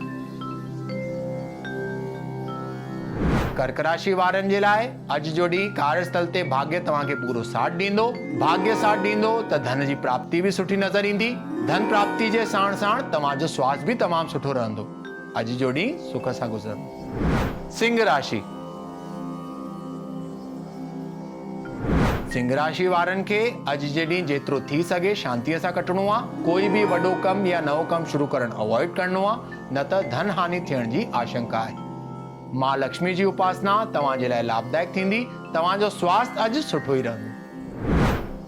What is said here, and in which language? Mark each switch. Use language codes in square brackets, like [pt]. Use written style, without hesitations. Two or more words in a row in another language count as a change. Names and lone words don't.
[sd] कर्क राशि वारनि जे लाइ अॼु जो ॾींहुं कार्यस्थल ते भाग्य तव्हांखे पूरो साथ ॾींदो। भाग्य साथ ॾींदो त धन जी प्राप्ति बि सुठी नज़र ईंदी। धन प्राप्ति जे साण साण तव्हांजो स्वास्थ्य बि तमामु सुठो रहंदो। अॼु जो ॾींहुं सुख सां गुज़रंदो। सिंह राशि। सिंह राशि वारनि खे अॼु जे ॾींहुं जेतिरो थी सघे शांतीअ सां कटणो आहे। कोई बि वॾो कमु या नओं कमु शुरू करणु अवॉइड करणो आहे, न त धन हानि थियण जी आशंका आहे। मां लक्ष्मी जी उपासना तव्हां जे लाइ लाभदायक थींदी। तव्हांजो स्वास्थ्य अॼु सुठो ई रहंदो।